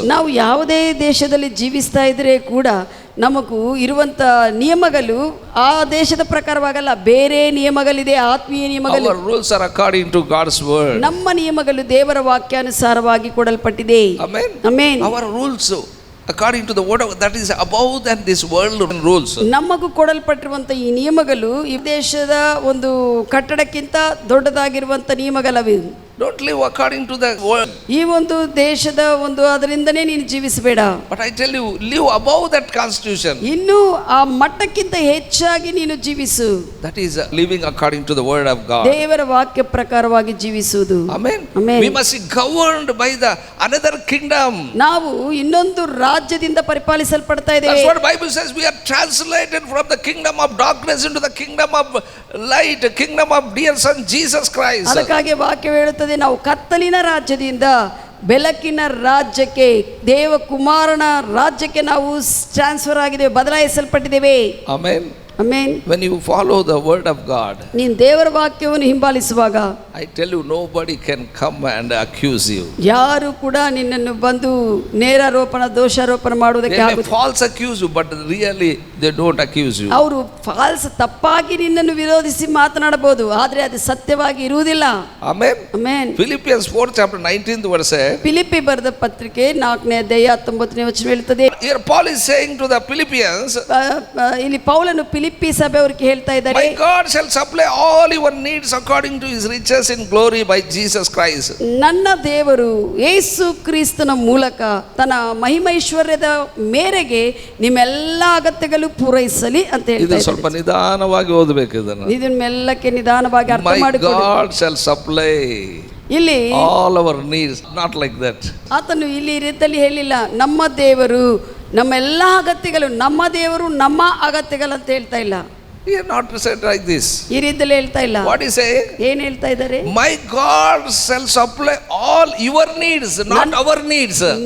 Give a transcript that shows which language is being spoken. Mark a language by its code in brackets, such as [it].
[kn] ನಾವು ಯಾವುದೇ ದೇಶದಲ್ಲಿ ಜೀವಿಸ್ತಾ ಇದ್ರೆ ಕೂಡ ನಮಗೂ ಇರುವಂತ ನಿಯಮಗಳು ಆ ದೇಶದ ಪ್ರಕಾರವಾಗಲ್ಲ, ಬೇರೆ ನಿಯಮಗಳಿದೆ, ಆತ್ಮೀಯ ನಿಯಮಗಳು. [en] Our rules are according to God's word. [kn] ನಮ್ಮ ನಿಯಮಗಳು ದೇವರ ವಾಕ್ಯಾನುಸಾರವಾಗಿ ಕೊಡಲ್ಪಟ್ಟಿದೆ. [en] Amen. Amen. Our rules according to the word of that is above than this world rules. [kn] ನಮಗೂ ಕೊಡಲ್ಪಟ್ಟಿರುವಂತ ಈ ನಿಯಮಗಳು ಈ ದೇಶದ ಒಂದು ಕಟ್ಟಡಕ್ಕಿಂತ ದೊಡ್ಡದಾಗಿರುವಂತ ನಿಯಮಗಳವೆ. [en] Don't live according to the world. [kn] ಈ ಒಂದು ದೇಶದ ಒಂದು ಅದರಿಂದನೇ ನೀನು ಜೀವಿಸಬೇಡ. [en] But I tell you, live above that constitution. [kn] ಇನ್ನು ಆ ಮಟ್ಟಕ್ಕಿಂತ ಹೆಚ್ಚಾಗಿ ನೀನು ಜೀವಿಸು. [en] That is living according to the word of God. [kn] ದೇವರ ವಾಕ್ಯ ಪ್ರಕಾರವಾಗಿ ಜೀವಿಸುವುದು. [en] Amen. Amen. We must be governed by the another kingdom. [kn] ನಾವು ಇನ್ನೊಂದು ರಾಜ್ಯದಿಂದ ಪರಿಪಾಲಿಸಲ್ಪಡ್ತಾ ಇದ್ದೇವೆ. [en] That's what Bible says. We are translated from the kingdom of darkness into the kingdom of light, kingdom of dear son Jesus Christ. [kn] ಅದಕ್ಕಾಗಿ ವಾಕ್ಯ ಹೇಳುತ್ತದೆ, ನಾವು ಕತ್ತಲಿನ ರಾಜ್ಯದಿಂದ ಬೆಳಕಿನ ರಾಜ್ಯಕ್ಕೆ, ದೇವಕುಮಾರನ ರಾಜ್ಯಕ್ಕೆ ನಾವು ಟ್ರಾನ್ಸ್ಫರ್ ಆಗಿದ್ದೇವೆ, ಬದಲಾಯಿಸಲ್ಪಟ್ಟಿದ್ದೇವೆ. [en] Amen. Amen. When you follow the word of God, [kn] ನೀನು ದೇವರ ವಾಕ್ಯವನ್ನು ಹಿಂಬಾಲಿಸುವಾಗ [en] I tell you, nobody can come and accuse you. [kn] ಯಾರು ಕೂಡ ನಿನ್ನನ್ನು ಬಂದು ನೇರಾರೋಪಣ ದೋಷಾರೋಪಣ ಮಾಡುವುದಕ್ಕೆ [en] They may [kn] ಆಗುತ್ತದೆ. [en] false accuse you, but really they don't accuse you. [kn] ಅವರು ಫಾಲ್ಸ್ ತಪ್ಪಾಗಿ ನಿನ್ನನ್ನು ವಿರೋಧಿಸಿ ಮಾತನಾಡಬಹುದು, ಆದರೆ ಅದು ಸತ್ಯವಾಗಿ ಇರುವುದಿಲ್ಲ. [en] Amen. [kn] Amen. [en] Philippians 4 chapter 19th verse. [kn] Philippi ಬರೆದ ಪತ್ರಿಕೆ 4ನೇ ಅಧ್ಯಾಯ 19ನೇ ವಚನ ಹೇಳುತ್ತದೆ. [en] Here Paul is saying to the Philippians, [kn] ಇಲ್ಲಿ ಪೌಲನು ಫಿಲಿಪ್ಪಿ ಸಭೆಯವರಿಗೆ ಹೇಳ್ತಾ ಇದ್ದಾರೆ, [en] my God shall supply all your needs according to his riches in glory by Jesus Christ. [kn] ನನ್ನ ದೇವರು ಯೇಸು ಕ್ರಿಸ್ತನ ಮೂಲಕ ತನ್ನ ಮಹಿಮೈಶ್ವರ್ಯದ ಮೇರೆಗೆ ನಿಮ್ಮೆಲ್ಲ ಅಗತ್ಯಗಳು ಪೂರೈಸಲಿ ಅಂತ ಹೇಳ್ತಾ ಇದು ಇದ್ದಾರೆ. ಸ್ವಲ್ಪ ನಿಧಾನವಾಗಿ ಓದಬೇಕು ಇದನ್ನು. ಇದನ್ನ ಮೆಲ್ಲಕ್ಕೆ ನಿಧಾನವಾಗಿ ಅರ್ಥ [en] My [kn] ಮಾಡಿಕೊಳ್ಳಿ. [en] God shall supply [kn] ಇಲ್ಲಿ [en] all our needs, not like that. [kn] ಆತನು ಇಲ್ಲಿ ಈ ರೀತಿಯಲ್ಲಿ ಹೇಳಿಲ್ಲ, ನಮ್ಮ ದೇವರು ನಮ್ಮ ಎಲ್ಲ ಅಗತ್ಯಗಳು, ನಮ್ಮ ದೇವರು ನಮ್ಮ ಅಗತ್ಯಗಳು ಅಂತ ಹೇಳ್ತಾ ಇಲ್ಲ. [en] He has not said like this. [kn] ಈ ರೀತಿಯಲ್ಲಿ ಹೇಳ್ತಾ ಇಲ್ಲ. [en] What is saying? [kn] ಏನ್ ಹೇಳ್ತಾ ಇದ್ದಾರೆ? [en] My God shall supply all your needs, not our needs.